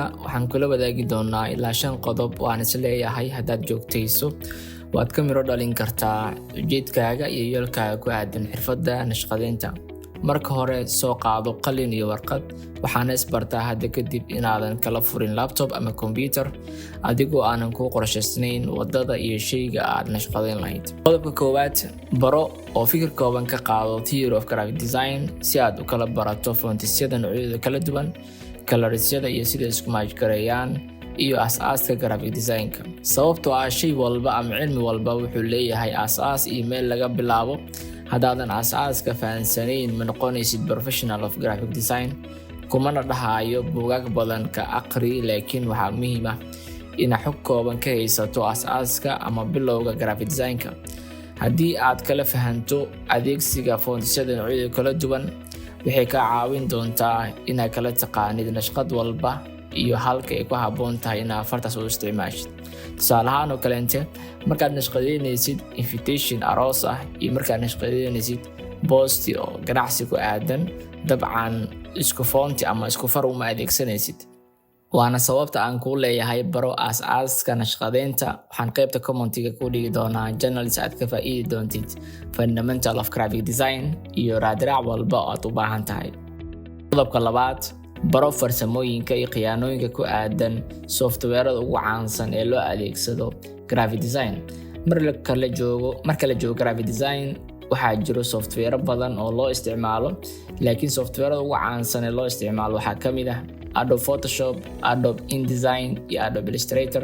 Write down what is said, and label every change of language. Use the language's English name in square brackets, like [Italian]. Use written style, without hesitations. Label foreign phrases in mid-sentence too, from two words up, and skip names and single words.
[Somali] Waxaan kula wadaagi doonaa ilaa 5 qodob oo aan is leeyahay haddaad joogtayso waad ka miro dhalin kartaa ujeedkaaga iyo yoolkaaga ku aadan xirfadda nashqadeynta. Marka hore soo qaado qalin iyo warqad, waxaana isbartaa hadda kadib inaadan kala furin laptop ama computer adigoo aanan ku qorshaysnayn wadada iyo shayga aad nashqadeyn lahayd. Qodobka koowaad, baro oo fikir kooban ka qaado [English] theory of graphic design [Somali] si aad u kala barato fontisyada noocyadooda kala duwan, colorisyada iyo sida isku maajgareeyaan iyo aasaaska [English] graphic design-ka. [Somali] Sababtoo ah shay walba ama cilmi walba wuxuu leeyahay aasaas iyo meel laga bilaabo. Haddaadan aasaaska fahansanayn ma noqonaysid [English] professional of graphic design. [Somali] Kumana dhahayo buugaag badan ka aqri, laakiin waxaa muhiim ah inaad xog kooban ka haysato aasaaska ama bilowga [English] graphic design-ka. [Somali] Haddii aad kala fahanto adeegsiga fontisyada noocyadooda kala duwan, waxay kaa caawin doontaa inaad kala taqaanid nashqad walba iyo halka ay ku habboon tahay inaad fartaas u isticmaashid. Tusaale ahaan oo kaleente, markaad nashqadeynaysid invitation aroos ah iyo markaad nashqadeynaysid posti oo ganacsi ku aadan, dabcan isku fonti ama isku far uma adeegsanaysid. Waana sababta aan kuu leeyahay baro aasaaska nashqadeynta. Waxaan qaybta commentiga ku dhigi doonaa journals aad ka faa'iidi doontid [English] fundamental of graphic design [Somali] iyo raadraac walba oo aad u baahan tahay. Qodobka labaad, baro farsamooyinka iyo khiyaanooyinka ku aadan software-ada ugu caansan ee loo adeegsado [English] graphic design. [Somali] Marka la joogo [English] graphic design, [Somali] waxaa jiro software badan oo loo isticmaalo, laakiin software-ada ugu caansan ee loo isticmaalo waxaa ka mid ah Adobe Photoshop, Adobe InDesign iyo Adobe Illustrator.